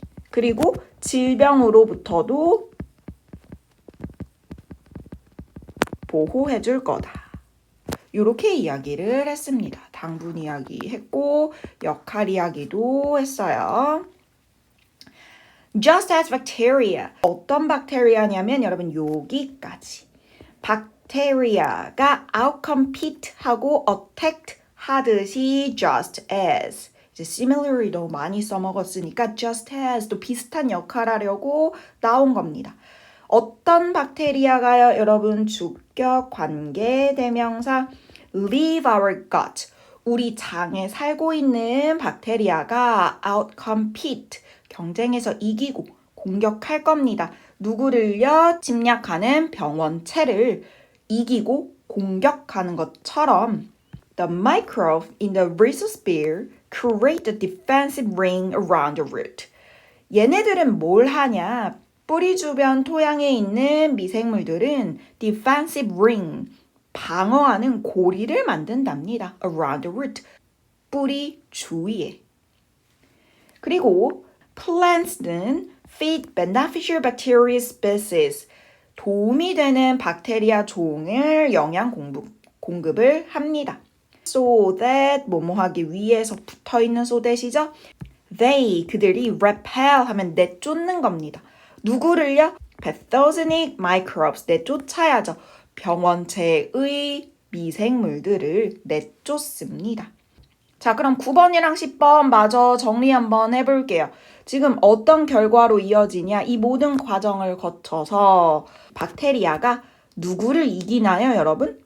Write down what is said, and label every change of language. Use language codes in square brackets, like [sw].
[ko] 그리고 질병으로부터도 보호해줄 거다. 이렇게 이야기를 했습니다. 당분 이야기 했고 역할 이야기도 했어요. [en] Just as bacteria. [ko] 어떤 박테리아냐면 여러분 여기까지. 박테리아가 [en] outcompete 하고 attack 하듯이 just as. [ko] 이제 [en] similarly [ko] 너무 많이 써먹었으니까 [en] just as [ko] 또 비슷한 역할 하려고 나온 겁니다. 어떤 박테리아가요? 여러분 주격 관계 대명사 [en] leave our gut. [ko] 우리 장에 살고 있는 박테리아가 outcompete. 경쟁에서 이기고 공격할 겁니다. 누구를요? 침략하는 병원체를 이기고 공격하는 것처럼 [en] The microbe in the rhizosphere create a defensive ring around the root. [ko] 얘네들은 뭘 하냐? 뿌리 주변 토양에 있는 미생물들은 [en] defensive ring, [ko] 방어하는 고리를 만든답니다. [en] around the root, [ko] 뿌리 주위에. 그리고 plants는 [en] feed beneficial bacteria species, [ko] 도움이 되는 박테리아 종을 영양 공급을 합니다. [en] so that [ko] 뭐뭐 하기 위해서 붙어있는 so that이죠. They 그들이 [en] repel [ko] 하면 내쫓는 겁니다. 누구를요? [en] pathogenic microbes [ko] 내쫓아야죠. 병원체의 미생물들을 내쫓습니다. 자, 그럼 9번이랑 10번 마저 정리 한번 해볼게요. 지금 어떤 결과로 이어지냐? 이 모든 과정을 거쳐서 박테리아가 누구를 이기나요, 여러분?